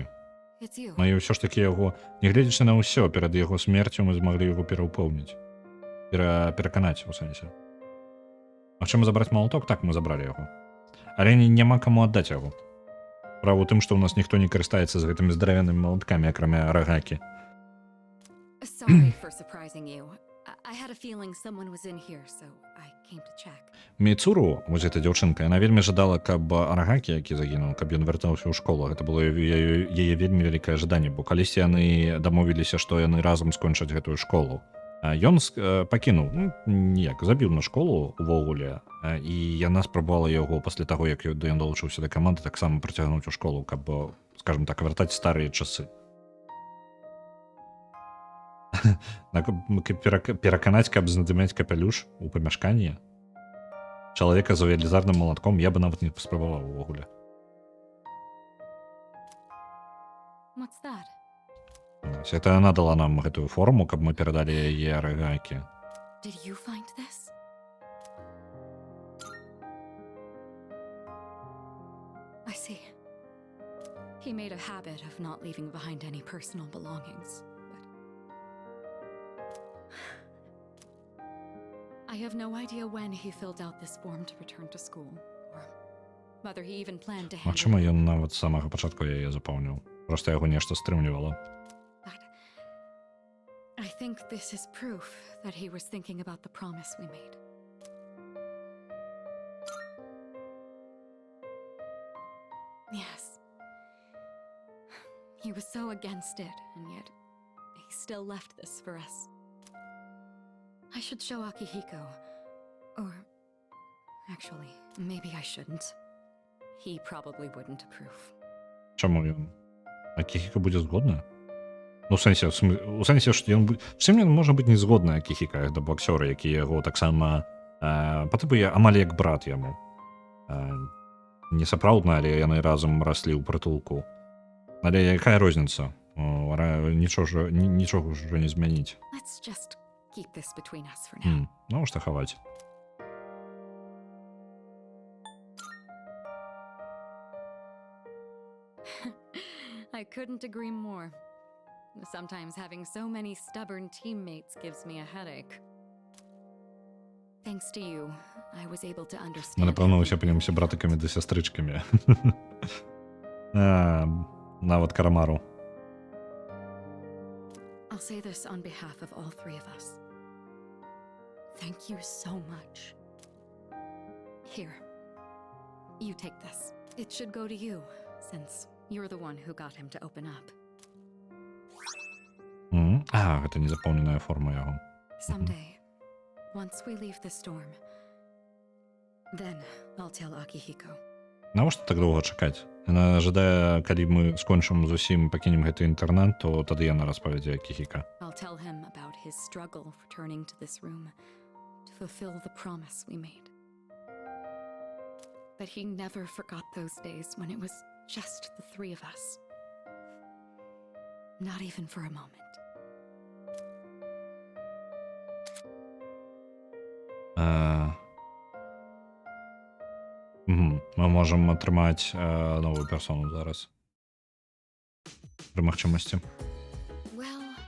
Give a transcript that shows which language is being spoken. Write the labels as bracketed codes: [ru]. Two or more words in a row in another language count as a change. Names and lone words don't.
[be] Ну і ўсё ж такі яго, нягледзячы на ўсё, перад яго смерцю мы змаглі яго пераўпоўніць. Пераканаць, у сэнсе. Магчыма забраць малаток? Так, мы забралі яго. Але няма каму аддаць яго. Справа ў тым, што ў нас ніхто не карыстаецца з гэтымі здаравянымі малаткамі, акрамя Арагакі. [en] Sorry for surprising you. I had a feeling someone was in here, so I came to check. [be] Мейцуру, вось эта дзяўчынка, яна вельмі жадала, каб Арагакі, які загінуў, каб ён вяртаўся ў школу. Гэта было яе вельмі вялікае жаданне, бо калісьці яны дамовіліся, што яны разам скончаць гэтую школу. Ён пакінуў, ніяк, забіў на школу увогуле, і яна спрабавала яго пасля таго, як ён далучыўся да каманды, таксама прыцягнуць у школу, каб, скажем так, вяртаць старыя часы. Пераканаць, каб знадымяць капялюш у памяшканні чалавека з велізарным малатком я бы нават не паспрабаваў увогуле. [en] What's that? [be] Это яна дала нам гэтую форму, каб мы перадалі яе Арагакі. [en] Did you find this? I see. He made a habit of not leaving behind any personal belongings. I have no idea when he filled out this form to return to school, or whether he even planned to hand it. [be] Магчыма, ён нават з самага пачатку яе запаўніў. Проста яго нешта стрымлівала. [en] But I think this is proof that he was thinking about the promise we made. Yes. He was so against it, and yet he still left this for us. I should show Akihiko. Or... Actually, maybe I shouldn't. He probably wouldn't approve. [be] Чаму ён? Акіхіка будзе згодна? Ну, у сэнсе, што ён... Чым ён можа быць не згодны Акіхіка, да боксёра, які яго таксама... па тыпу амаль як брат яму. Не сапраўдна, але яны разам раслі ў прытулку. Але якая розніца? Нічога ўжо не змяніць. [en] Let's just keep this between us for now. [be] Ну, што хаваць. [en] I couldn't agree more. Sometimes having so many stubborn teammates gives me a headache. Thanks to you, I was able to understand. [uk] Ми, напевно, усі опинімося братиками да сестричками. Нават Карамару. [en] I'll say this on behalf of all three of us. Thank you so much. Here, you take this. It should go to you, since you're the one who got him to open up. [be] Гэта незапоўненая форма яго. [en] Someday, once we leave the storm, then I'll tell Akihiko. [be] Навошта так доўга чакаць? Яна жадае, калі мы скончым зусім пакінем гэты інтэрнат, то тады яна распавядзе Акіхіка. [en] I'll tell him about his struggle returning to this room to fulfill the promise we made. But he never forgot those days when it was just the three of us. Not even for a moment. [be] Мы можам атрымаць новую персону зараз. Пры магчымасці. [en] Well,